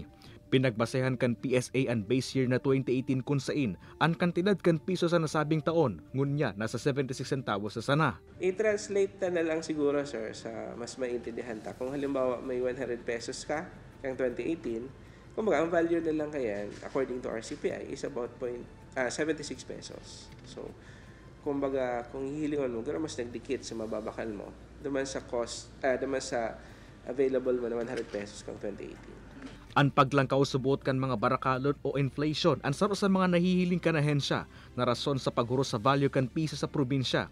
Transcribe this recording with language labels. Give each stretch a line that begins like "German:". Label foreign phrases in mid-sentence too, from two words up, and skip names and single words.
Bikol: Pinagbasehan kan PSA ang base year na 2018 kung sain, ang kantidad kan piso sa nasabing taon, ngunya nasa 76 centavos sa sana. I-translate na lang siguro, sir, sa mas maintindihan ta. Kung halimbawa may 100 pesos ka, kang 2018, kumbaga ang value na lang kayan,
English: according to our CPI, is about 76 pesos.
Bikol: So, kumbaga, kung hihilingon mo, gano'n mas nagdikit sa mababakal mo, duman sa cost, duman sa available mo na 100 pesos kang 2018. Ang paglangkaw subuot kan mga barakalon o inflation ang saro sa mga nahihiling kanahensya na rason sa paghuro sa value kan piso sa probinsya.